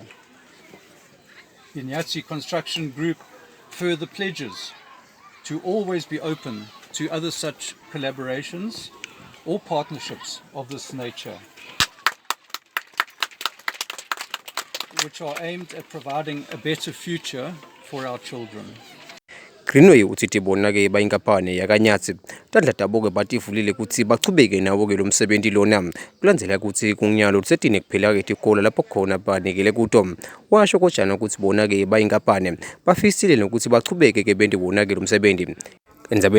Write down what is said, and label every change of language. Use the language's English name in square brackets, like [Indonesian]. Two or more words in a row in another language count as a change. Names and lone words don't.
[English] The Inyatsi Construction Group further pledges to always be open to other such collaborations or partnerships of this nature, which are aimed at providing a better future for our children. [Swati] Greenway uthi bona-ke inkampani yaka-Inyatsi tandla tabo-ke bativulile ukuthi bachubeke nawo-ke lo msebenzi lona kulandzela ukuthi kunyalo lusetine kuphela-ke tikolo lapho khona banikele kuto. Washo kojana ukuthi bona-ke inkampani bafisile nokuthi bachubeke-ke bende bona-ke lo msebenzi.